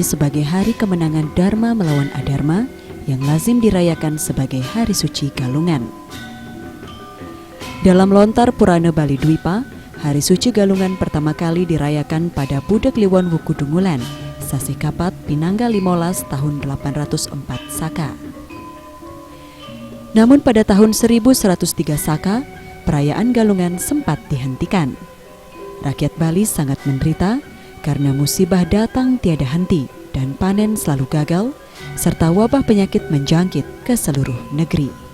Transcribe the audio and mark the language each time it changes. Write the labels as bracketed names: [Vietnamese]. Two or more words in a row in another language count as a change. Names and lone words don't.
[Indonesian] sebagai hari kemenangan Dharma melawan Adharma yang lazim dirayakan sebagai Hari Suci Galungan. Dalam lontar Purana Bali Dwipa, Hari Suci Galungan pertama kali dirayakan pada Bude Kliwon Wuku Dungulan, Sasi Kapat Pinangga 15 tahun 804 Saka. Namun pada tahun 1103 Saka, perayaan Galungan sempat dihentikan. Rakyat Bali sangat menderita karena musibah datang tiada henti dan panen selalu gagal, serta wabah penyakit menjangkit ke seluruh negeri.